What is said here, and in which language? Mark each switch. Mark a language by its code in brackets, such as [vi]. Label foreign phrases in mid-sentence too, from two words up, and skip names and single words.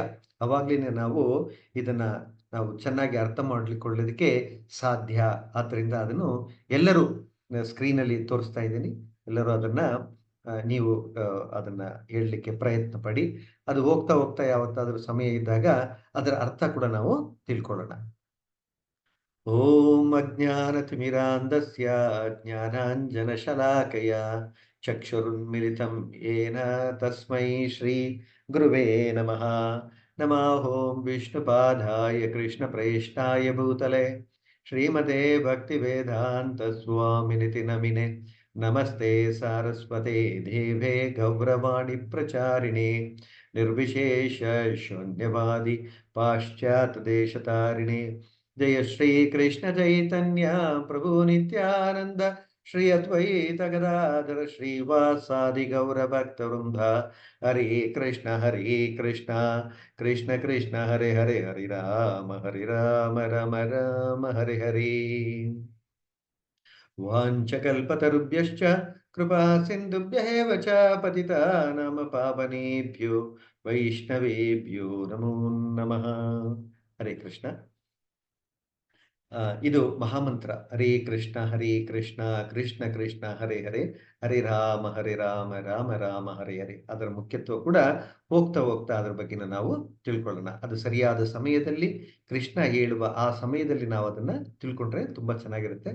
[kn] ಅವಾಗ್ಲೇನೆ ನಾವು ಇದನ್ನ ಚೆನ್ನಾಗಿ ಅರ್ಥ ಮಾಡಿಕೊಳ್ಳೋದಕ್ಕೆ ಸಾಧ್ಯ. ಆದ್ದರಿಂದ ಅದನ್ನು ಎಲ್ಲರೂ ಸ್ಕ್ರೀನಲ್ಲಿ ತೋರಿಸ್ತಾ ಇದ್ದೀನಿ, ಎಲ್ಲರೂ ಅದನ್ನ ನೀವು ಅದನ್ನ ಹೇಳಲಿಕ್ಕೆ ಪ್ರಯತ್ನ ಪಡಿ. ಅದು ಹೋಗ್ತಾ ಹೋಗ್ತಾ ಯಾವತ್ತಾದ್ರೂ ಸಮಯ ಇದ್ದಾಗ ಅದರ ಅರ್ಥ ಕೂಡ ನಾವು ತಿಳ್ಕೊಳ್ಳೋಣ. [sa] ಓಂ ಅಜ್ಞಾನತಿಮಿರಾಂಧಸ್ಯ ಜ್ಞಾನಾಂಜನಶಲಾಕಯ ಚಕ್ಷುರುನ್ಮಿಲಿತಂ ಯೇನ ತಸ್ಮೈ ಶ್ರೀ ಗುರುವೇ ನಮಃ. ನಮಃ ಓಂ ವಿಷ್ಣುಪಾದಾಯ ಕೃಷ್ಣಪ್ರೇಷ್ಠಾಯ ಭೂತಲೆ ಶ್ರೀಮತೆ ಭಕ್ತಿವೇದಾಂತ ಸ್ವಾಮಿನಿತಿ ನಮಿನೆ. ನಮಸ್ತೆ ಸಾರಸ್ವತೆ ದೇವೆ ಗೌರವಾಣಿ ಪ್ರಚಾರಿಣೆ ನಿರ್ವಿಶೇಷ ಶೂನ್ಯವಾದಿ ಪಾಶ್ಚಾತ್ಯ ದೇಶತಾರಿಣೆ. ಜಯ ಶ್ರೀ ಕೃಷ್ಣ ಚೈತನ್ಯ ಪ್ರಭು ನಿತ್ಯಾನಂದ ಶ್ರೀ ಅದ್ವೈತ ಗದಾಧರ ಶ್ರೀವಾಸಾದಿ ಗೌರ ಭಕ್ತ ವೃಂದ. ಹರೇ ಕೃಷ್ಣ ಕೃಷ್ಣ ಕೃಷ್ಣ ಹರೇ ಹರೇ, ಹರಿ ರಾಮ ರಾಮ ರಾಮ ಹರೇ ಹರೇ. ವಾಂಛಕಲ್ಪತರುಭ್ಯಶ್ಚ ಕೃಪಾ ಸಿಂಧುಭ್ಯೇವ ಚ ಪತಿತಾನಾಂ ಪಾವನೇಭ್ಯೋ ವೈಷ್ಣವೇಭ್ಯೋ ನಮೋ ನಮಃ. ಹರೇ ಕೃಷ್ಣ. [kn] ಇದು ಮಹಾಮಂತ್ರ, [sa] ಹರೇ ಕೃಷ್ಣ ಕೃಷ್ಣ ಕೃಷ್ಣ ಹರೇ ಹರೇ, ಹರಿ ರಾಮ ರಾಮ ರಾಮ ಹರಿ ಹರಿ. [kn] ಅದರ ಮುಖ್ಯತ್ವ ಕೂಡ ಹೋಗ್ತಾ ಹೋಗ್ತಾ ಅದ್ರ ಬಗ್ಗೆ ನಾವು ತಿಳ್ಕೊಳ್ಳೋಣ. ಅದು ಸರಿಯಾದ ಸಮಯದಲ್ಲಿ ಕೃಷ್ಣ ಹೇಳುವ ಆ ಸಮಯದಲ್ಲಿ ನಾವು ಅದನ್ನ ತಿಳ್ಕೊಂಡ್ರೆ ತುಂಬಾ ಚೆನ್ನಾಗಿರುತ್ತೆ.